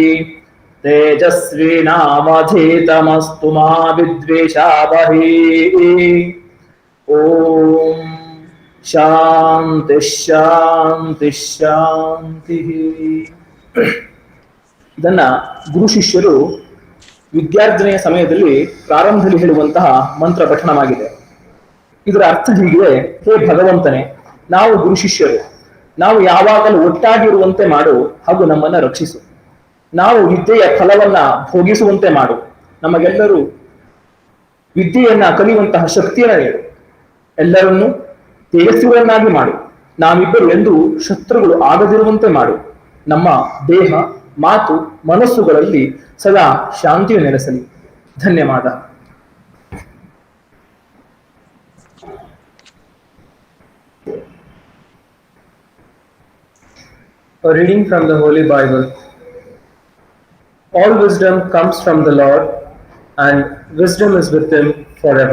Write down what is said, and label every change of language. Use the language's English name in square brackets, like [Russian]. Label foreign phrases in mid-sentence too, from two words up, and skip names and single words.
[Sanskrit] तेजस्विनावधीतमस्तु मा विद्विषावहै ॐ शान्ति शान्ति शान्तिः [Kannada] ಇದನ್ನ ಗುರು ಶಿಷ್ಯರು ವಿದ್ಯಾರ್ಜನೆಯ ಸಮಯದಲ್ಲಿ ಪ್ರಾರಂಭದಲ್ಲಿ ಹೇಳುವಂತಹ ಮಂತ್ರ ಪಠಣವಾಗಿದೆ. ಇದರ ಅರ್ಥ ಹೀಗಿದೆ: ಹೇ ಭಗವಂತನೇ, ನಾವು ಗುರು ಶಿಷ್ಯರು, ನಾವು ಯಾವಾಗಲೂ ಒಟ್ಟಾಗಿರುವಂತೆ ಮಾಡು ಹಾಗೂ ನಮ್ಮನ್ನ ರಕ್ಷಿಸು. ನಾವು ವಿದ್ಯೆಯ ಫಲವನ್ನ ಭೋಗಿಸುವಂತೆ ಮಾಡು. ನಮಗೆಲ್ಲರೂ ವಿದ್ಯೆಯನ್ನ ಕಲಿಯುವಂತಹ ಶಕ್ತಿಯನ್ನ ನೀಡು. ಎಲ್ಲರನ್ನೂ ತೇಜಸ್ವಿಗಳನ್ನಾಗಿ ಮಾಡು. ನಾವಿಬ್ಬರು ಎಂದು ಶತ್ರುಗಳು ಆಗದಿರುವಂತೆ ಮಾಡು. ನಮ್ಮ ದೇಹ, ಮಾತು, ಮನಸ್ಸುಗಳಲ್ಲಿ ಸದಾ ಶಾಂತಿಯು ನೆಲೆಸಲಿ. ಧನ್ಯವಾದ. [English] A reading from the Holy Bible. All wisdom comes from the Lord, and wisdom is with him forever.